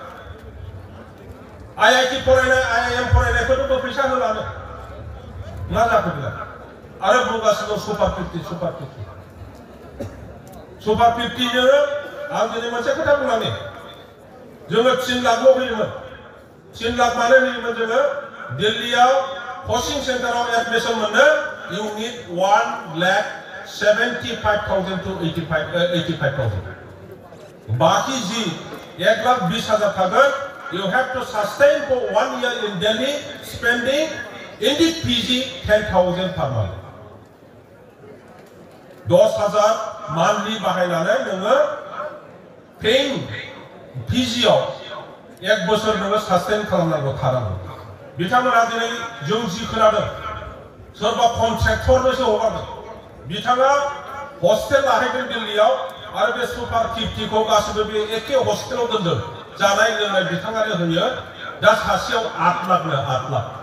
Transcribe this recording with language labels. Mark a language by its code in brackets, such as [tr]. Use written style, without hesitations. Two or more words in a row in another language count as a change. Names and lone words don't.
[brx] आईआईटी फरायनाय आईआईएम फरायनायफोरनोबो फैसा होलानो मा जाखो बेलाय आरो बुंगासिनो सुपार 50 सुपार 50 जों आं दिनै मोनसे खोथा बुंनानै जोङो 3 लाखल' होयोमोन 3 लाख मानो होयोमोन जोङो दिल्लीयाव कोचिं सेंटाराव एडमिशन मोननो [en] you need 1,75,000 to 85,000 [brx] बाकी जी 1,20,000 थागोन [en] you have to sustain for 1 year in Delhi spending in the PG 10,000 per month [brx] 10,000 monthly बाहायनानै नोङो [en] paying PG [brx] आव 1 बोसोर नोङो sustain खालामनांगौ थानांगौ बिथांमोना दिनै जों जि खोनादों सोरबा कन्ट्रेक्टरनोसो हगारदों बिथाङा हस्टेल लाहैदों दिल्लीयाव आरो बे सुपार 50 खौ गासिबो बे एखे हस्टेलाव दोनदों जानाय लोंनाय बिथाङानो होयो दा सासेयाव 8 लाखनो 8